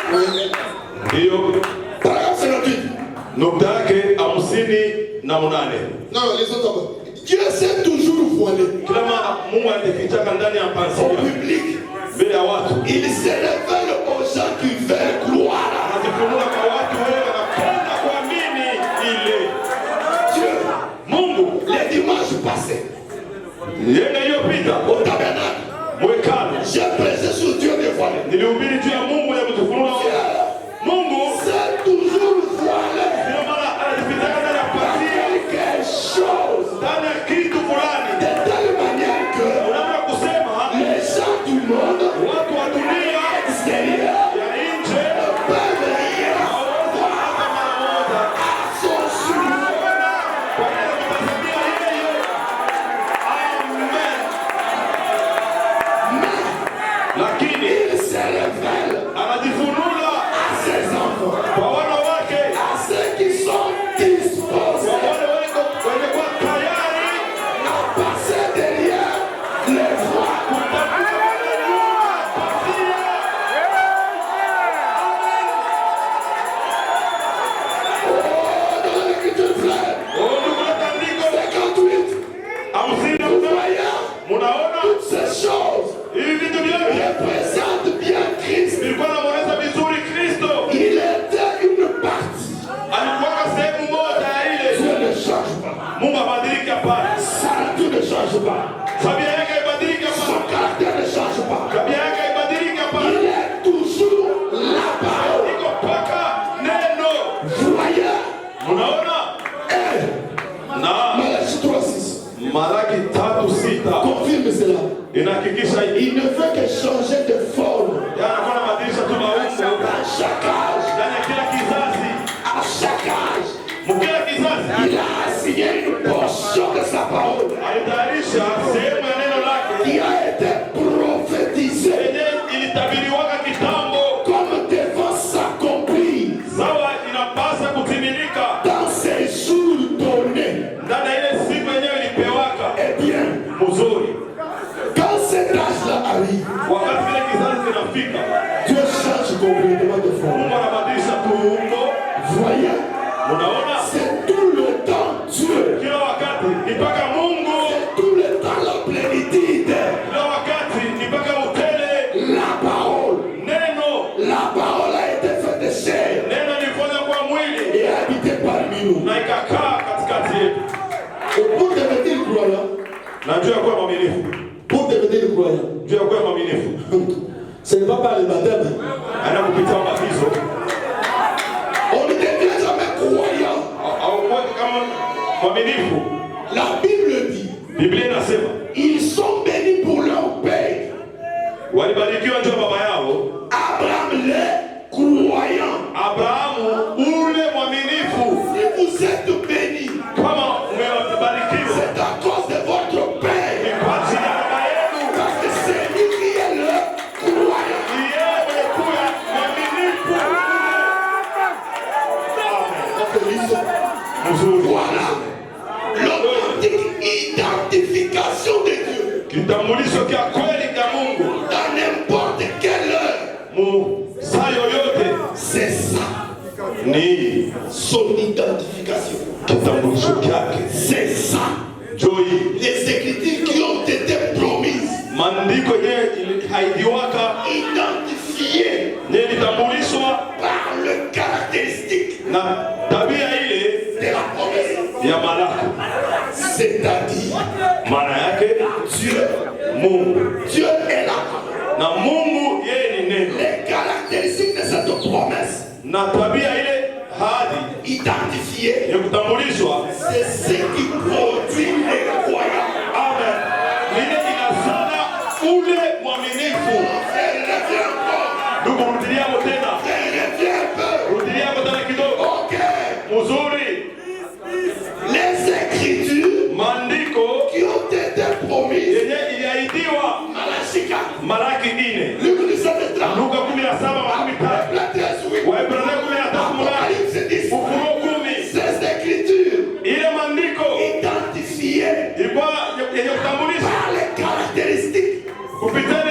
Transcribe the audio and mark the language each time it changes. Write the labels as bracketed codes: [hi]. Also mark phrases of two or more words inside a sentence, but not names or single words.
[sw] Ndiyo. [fr] Paragraphe 58. [sw] Nukta yake 58. [fr] Non, les autres d'abord. Dieu s'est toujours voilé. [sw] Kila mara Mungu anajifichaka ndani ya [fr] Au [sw] pazia [fr] public. [sw] mbele ya watu. [fr] Il se révèle aux gens qui veulent croire. [sw] Anajifunua kwa watu wewe wanapenda kuamini ile. [fr] Dieu, [sw] Mungu [fr] les dimanches passés, [sw] yeye iliyopita [fr] au tabernacle, [sw] mwekano [fr] j'ai prêché sur Dieu dévoilé. [sw] nilihubiri juu ya Mungu ya kutufunua. Mungu [fr] C'est toujours voilé. [sw] ndio maana anajifichaka ndani ya pazia [fr] Quelque chose. [sw] ndani ya kitu fulani. [fr] De telle manière que [sw] Unataka kusema [fr] les gens du monde [sw] watu wa dunia [fr] extérieur [sw] ya nje [fr] ne peuvent rien [sw] hawawezi hata mara moja [fr] à son sujet. [sw] kwa neno kutazamia yeye. Amen. Lakini [fr] Il se révèle [sw] anajifunua [fr] à ses enfants, [sw] kwa wana wake, [fr] à ceux qui sont [sw] kwa [fr] disposés [sw] wale wenye kuwa tayari [fr] à passer derrière les voies. [sw] kutafuta nyuma pazia. [fr] Oh, dans l'écriture frère, [sw] Oh, ndugu yetu andiko 58, 50 [fr] vous voyez, [sw] munaona [fr] toutes ces choses [sw] hivi vitu vyote [fr] représentent bien Christ. [sw] vilikuwa namueleza vizuri Kristo. [fr] Il était une partie. [sw] Alikuwa sehemu moja ya ile. [fr] Dieu ne change pas. [sw] Mungu abadiliki hapana. [fr] Sa nature ne change pas. [sw] Tabia yake haibadiliki [fr] Son [sw] hapana. [fr] caractère ne change pas. [sw] Tabia yake haibadiliki [fr] Il [sw] hapana. [fr] est toujours la parole. [sw] Iko mpaka neno. [fr] Vous voyez? [sw] Munaona? Na [fr] Malachie 3:6 [sw] Malaki 3:6 [fr] confirme cela. [sw] inahakikisha [fr] Il ne fait que changer de forme [sw] anakuwa anabadilisha tu maumbo [fr] à chaque âge. [sw] ndani ya kila kizazi. [fr] À chaque âge, [sw] Mkila kizazi [fr] il a assigné une portion de sa parole [sw] alitayarisha sehemu ya neno lake [fr] qui a été prophétisée [sw] yenye ilitabiriwaka kitambo, [fr] comme devant s'accomplir [sw] sawa inapasa kutimilika [fr] dans ces jours donnés. [sw] ndani ya ile siku yenyewe ilipewaka. [fr] Eh bien, [sw] Mzuri, [fr] quand cet âge-là arrive, [sw] wakati vile kizazi kinafika, [fr] Dieu change complètement de forme. [sw] Mungu anabadilisha tu umbo. [fr] Voyez, [sw] Unaona, [fr] c'est tout le temps Dieu. [sw] kila wakati ni mpaka Mungu, [fr] Tout le temps la plénitude. [sw] kila wakati ni mpaka utele. [fr] La parole. [sw] Neno [fr] La parole a été faite de chair [sw] neno lilifanya kwa mwili [fr] et a habité parmi nous. [sw] na ikakaa katikati yetu. [fr] Pour devenir croyant, [sw] Na juu ya kuwa mwaminifu, [fr] pour devenir croyant, [sw] juu ya kuwa mwaminifu [fr] ce n'est pas par le baptême. [sw] aina kupitia ubatizo [fr] On ne devient jamais croyant. [sw] au kuwa kama mwaminifu. [fr] La Bible dit, [sw] Biblia inasema [fr] ils sont bénis pour leur père. [sw] walibarikiwa juu ya baba yao [fr] Abraham les croyants. [sw] Abrahamu, ule mwaminifu. [fr] Si vous êtes bénis, [sw] Kama umebarikiwa [fr] c'est à cause de votre [sw] ni [fr] père. [sw] kwa ajili ya baba yenu, [fr] Parce que c'est lui qui est le croyant. [sw] ni yeye mwenye kuwa mwaminifu. Mzuri. [fr] Voilà l'authentique identification de Dieu. [sw] Kitambulisho kya kweli kya Mungu [fr] Dans n'importe quelle heure, [sw] mu saa yoyote [fr] c'est ça, [sw] ni [fr] son identification. [sw] kitambulisho kyake. [fr] C'est ça. Joy Les écritures qui ont été promises, [sw] maandiko yenyewe ilihaidiwaka [fr] identifiées [sw] yenye litambulishwa [fr] par le caractéristique [sw] na tabia ile [fr] de la promesse. [sw] ya malaka, [fr] C'est-à-dire, [sw] maana yake [fr] Dieu, [sw] Mungu [fr] Dieu est là. [sw] na Mungu yeye ni neno [fr] Les caractéristiques de cette promesse [sw] na tabia ile hadi [fr] identifiées, [sw] ya kutambulishwa. [fr] c'est ce qui produit les croyants. [sw] Amen. Ile inazana ule mwaminifu. [fr] Reviens encore. [sw] Ndugu, rudilia hapo tena, [fr] Reviens un peu. [sw] rudilia hapo tena kidogo. Ok. Mzuri, [fr] Les écritures [sw] maandiko [fr] qui ont été promises. [sw] yenye iliahidiwa [fr] Malachie 4. [sw] Malaki 4, [fr] Luc 17:30. [sw] Luka 17:13, [fr] Hébreux 13:8. [sw] Waebrania 13:8, [fr] Apocalypse 10. [sw] Ufunuo 10. [fr] Ces écritures [sw] Ile maandiko [fr] identifiées [sw] ilikuwa yenye kutambulisha [fr] par les caractéristiques [sw] kupitia